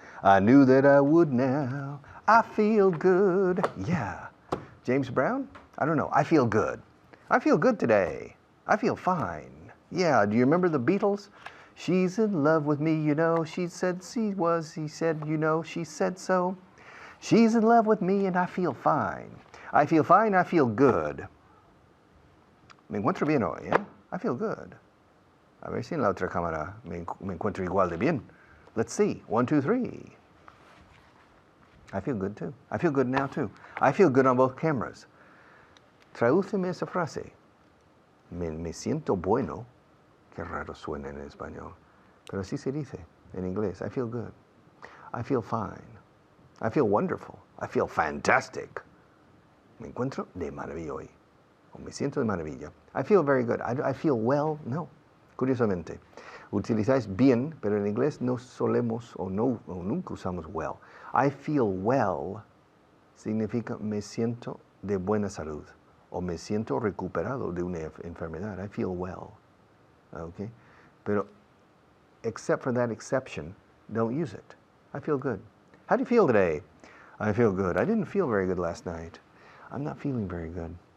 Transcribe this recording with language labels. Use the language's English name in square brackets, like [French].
[English] I knew that I would now. I feel good. Yeah. James Brown? I don't know. I feel good. I feel good today. I feel fine. Yeah. Do you remember the Beatles? She's in love with me, you know. She said she was. He said, you know, she said so. She's in love with me and I feel fine. I feel fine. I feel good. [Spanish] Me encuentro bien hoy, ¿eh? [English] I feel good. [Spanish] A ver si en la otra cámara me encuentro igual de bien. [English] Let's see. 1, 2, 3. I feel good too. I feel good now too. I feel good on both cameras. [Spanish] Tradúceme esa frase. Me siento bueno. Qué raro suena en español. Pero así se dice en inglés. [English] I feel good. I feel fine. I feel wonderful. I feel fantastic. [Spanish] Me encuentro de maravilla hoy. O me siento de maravilla. [English] I feel very good. I feel well. No. [Spanish] Curiosamente. Utilizáis bien, pero en inglés no solemos o nunca usamos well. [English] I feel well [Spanish] significa me siento de buena salud o me siento recuperado de una enfermedad. [English] I feel well. Okay? [Spanish] Pero [English] except for that exception, don't use it. I feel good. How do you feel today? I feel good. I didn't feel very good last night. I'm not feeling very good.